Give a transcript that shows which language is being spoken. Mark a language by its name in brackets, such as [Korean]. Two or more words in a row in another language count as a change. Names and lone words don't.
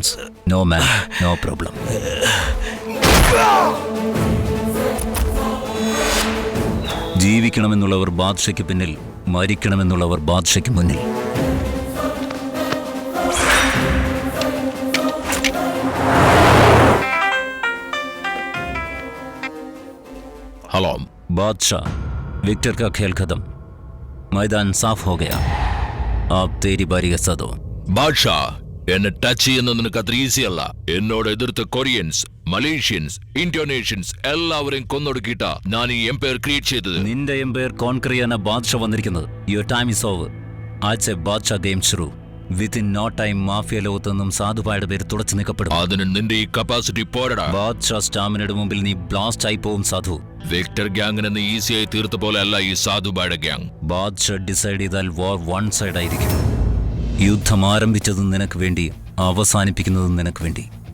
[English] No man, no problem. [Malayalam] ജീവിക്കണമെന്നുള്ളവർ ബാദ്ഷയ്ക്ക് പിന്നിൽ, മരിക്കണമെന്നുള്ളവർ ബാദ്ഷയ്ക്ക് മുന്നിൽ. [Hindi] हेलो बादशाह, विक्टर का खेल खत्म, मैदान साफ हो गया, अब तेरी बारी है सदो. [Malayalam] ബാദ്ഷാ, എന്നെ ടച്ച് ചെയ്യുന്നത് നിനക്ക് അത്ര ഈസി അല്ല. എന്നോട് എതിർത്ത കൊറിയൻസ്, മലേഷ്യൻസ്, ഇന്തോനേഷ്യൻസ് എല്ലാവരെയും കൊന്നൊടുക്കിയിട്ടാ ഞാൻ ഈ [English] empire create [Malayalam] ചെയ്തത്. നിന്റെ [English] empire conquer [Malayalam] ചെയ്യാനാ ബാദ്ഷാ വന്നിരിക്കുന്നത്. [English] your time is over. [Hindi] आज ए बादशाह गेम शुरू. [English] within no time [Malayalam] മാഫിയ ലോകത്തൊന്നും സാധുബായുടെ പേര് തുടച്ചു നീക്കപ്പെടും. അതിന് നിന്റെ ഈ കപ്പാസിറ്റി പോരടാ. ബാദ്ഷാ സ്റ്റാമിനയുടെ മുമ്പിൽ നീ ബ്ലാസ്റ്റ് ആയി പോവും സാധു. വിക്ടർ ഗ്യാങ്ങിനെ നീ ഈസിയായി തീർത്ത പോലെ അല്ല ഈ സാധുബായുടെ ഗ്യാങ്. ബാദ്ഷാ ഡിസൈഡ് ചെയ്താൽ [English] war one side [Malayalam] ആയിരിക്കും. യുദ്ധം ആരംഭിച്ചതും നിനക്ക് വേണ്ടി, അവസാനിപ്പിക്കുന്നതും നിനക്ക് വേണ്ടി.